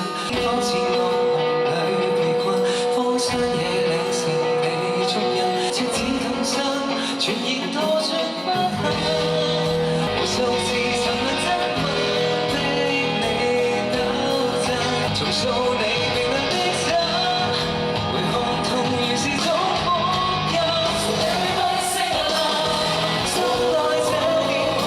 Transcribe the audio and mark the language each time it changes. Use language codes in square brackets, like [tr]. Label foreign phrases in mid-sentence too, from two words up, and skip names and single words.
[yue] 方似惡夢裏被困，荒山野嶺成你足印，赤子更深，全然墮進不幸，無數次沉淪質問的你糾正，重塑你冰冷的心，回看痛原是種福音。 [en] Everybody sing along， [yue] 心內這段